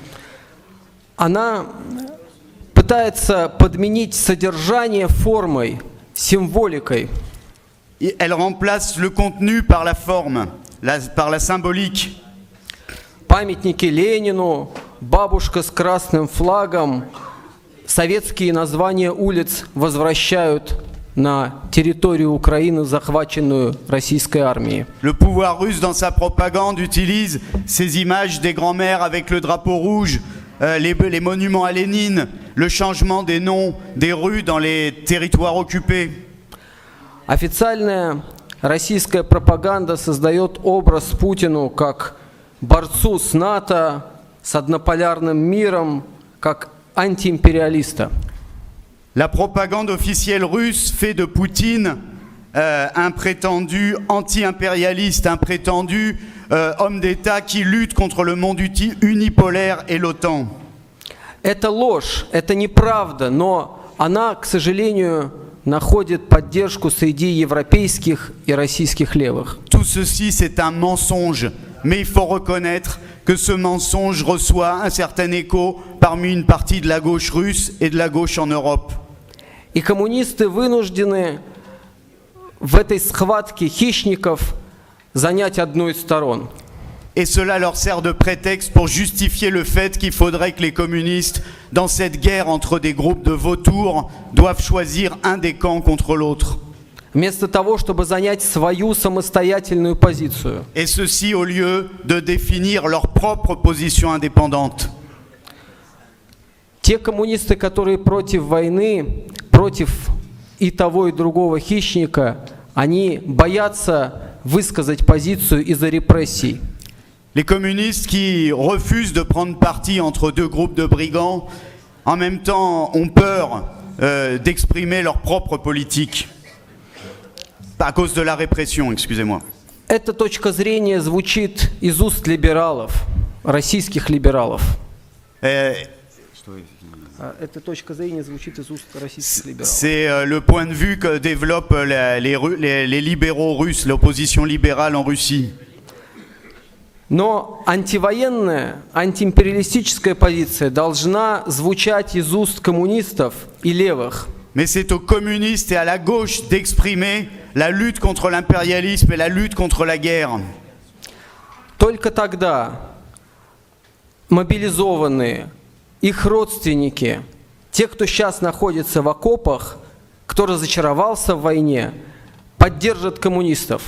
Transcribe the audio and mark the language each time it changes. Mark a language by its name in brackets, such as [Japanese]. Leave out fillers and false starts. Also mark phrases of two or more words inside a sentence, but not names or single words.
[Russian] Она пытается подменить содержание формой, символикой. [French] Et elle remplace le contenu par la forme, par la symbolique. [Russian] Памятники Ленину, бабушка с красным флагом, советские названия улиц возвращают на территорию Украины, захваченную российской армией. [French] Le pouvoir russe, dans sa propagande, utilise ces images des grands-mères avec le drapeau rouge, les monuments à Lénine, le changement des noms des rues dans les territoires occupés. [Russian] Официальная российская пропаганда создает образ Путину как борцу с НАТО, с однополярным миром как антиимпериалиста. [French] La propagande officielle russe fait de Poutine un prétendu anti-impérialiste, un prétendu homme d'État qui lutte contre le monde unipolaire et l'OTAN. [Russian] Это ложь, это неправда, но она, к сожалению, находит поддержку среди европейских и российских левых. [French] Tout ceci, c'est un mensonge, mais il faut reconnaître que ce mensonge reçoit un certain écho parmi une partie de la gauche russe et de la gauche en Europe. [Russian] И коммунисты вынуждены в этой схватке хищников занять одну из сторон. [French] Et cela leur sert de prétexte pour justifier le fait qu'il faudrait que les communistes, dans cette guerre entre des groupes de vautours, doivent choisir un des camps contre l'autre. [Russian] Вместо того, чтобы занять свою самостоятельную позицию. [French] Et ceci au lieu de définir leur propre position indépendante. [Russian] Те коммунисты, которые против войны, против и того, и другого хищника, они боятся высказать позицию из-за репрессий. [French] Les communistes qui refusent de prendre parti entre deux groupes de brigands, en même temps ont peur d'exprimer leur propre politique, à cause de la répression, excusez-moi. [Russian] Эта точка зрения звучит из уст либералов, российских либералов. Эта точка зрения звучит из уст российских либералов. [French] C'est le point de vue que développent les libéraux russes, l'opposition libérale en Russie. [Russian] Но антивоенная, антиимпериалистическая позиция должна звучать из уст коммунистов и левых. [French] Mais c'est aux communistes et à la gauche d'exprimer la lutte contre l'impérialisme et la lutte contre la guerre. [Russian] Только тогда мобилизованные, их родственники, те, кто сейчас находится в окопах, кто разочаровался в войне, поддержат коммунистов.